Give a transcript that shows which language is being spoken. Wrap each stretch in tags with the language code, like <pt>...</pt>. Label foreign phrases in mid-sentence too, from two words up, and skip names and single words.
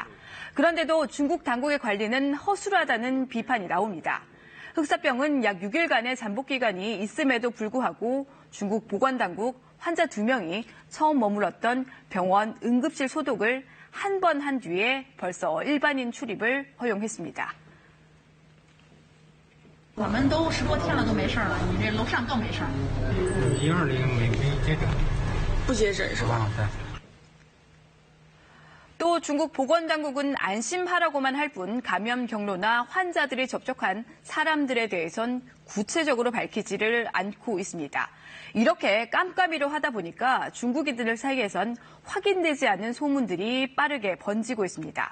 <ko>그런데도 중국 당국의 관리는 허술하다는 비판이 나옵니다. 흑사병은 약 6일간의 잠복 기간이 있음에도 불구하고 중국 보건당국 환자 2명이 처음 머물렀던 병원 응급실 소독을 한 번 한 뒤에 벌써 일반인 출입을 허용했습니다.</ko> <zh>我们都10多天了都没事了，你这楼上更没事。 120没接诊，不接诊是吧？</zh> <ko>또 중국 보건당국은 안심하라고만 할 뿐 감염 경로나 환자들이 접촉한 사람들에 대해선 구체적으로 밝히지를 않고 있습니다. 이렇게 깜깜이로 하다 보니까 중국인들 사이에선 확인되지 않는 소문들이 빠르게 번지고 있습니다.</ko>